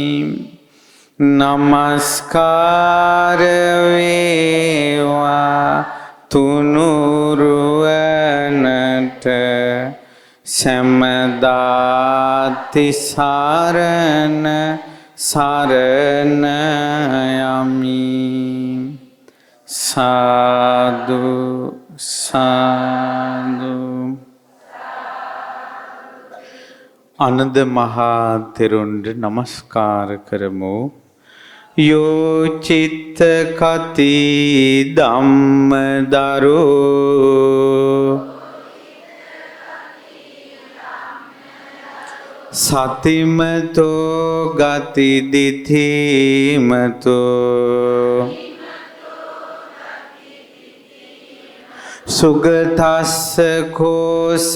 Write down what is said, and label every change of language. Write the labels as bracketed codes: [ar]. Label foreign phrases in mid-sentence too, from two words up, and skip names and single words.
[si] නමස්කාර වේවා තුනුරුවනට සැමදා තිසරණ සරණ යමි. සාදු සාදු. ආනන්ද මහා තෙරුන්ට නමස්කාර කරමු. [pi] යෝ චිත්ත කති ධම්මදරෝ සතිමතෝ ගති දිඨිමතෝ සුගතස්ස කෝ